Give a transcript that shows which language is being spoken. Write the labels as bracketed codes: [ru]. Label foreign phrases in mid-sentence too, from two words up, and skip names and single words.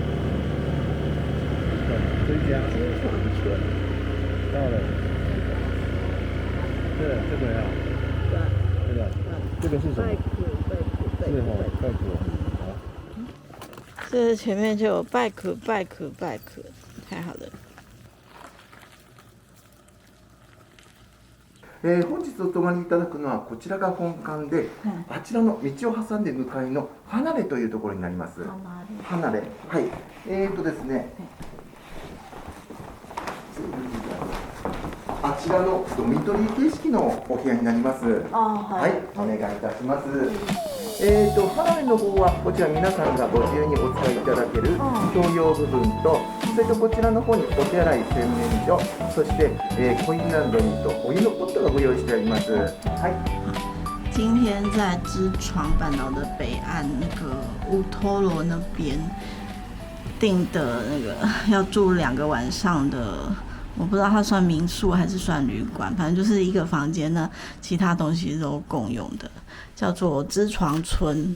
[zh] 这家到了，对，这个呀，这个，这个是什么？是哦，拜可。好。这前面就有拜可，太好了。 [ja] 本日お泊まりいただくのはこちらが本館で、あちらの道を挟んで向かいの離れというところになります。離れ、はい。ですね、あちらのドミトリー形式のお部屋になります。はい、お願いいたします。離れの方はこちら皆さんがご自由にお使いいただける共用部分と、それとこちらの方にお手洗い洗面所、そして、コインランドリーとお湯のポットがご用意してあります。はい。 [zh] 今天在知床半岛的北岸那个乌托罗那边订的那个要住2个晚上的，我不知道它算民宿还是算旅馆，反正就是一个房间呢，其他东西都共用的，叫做知床村。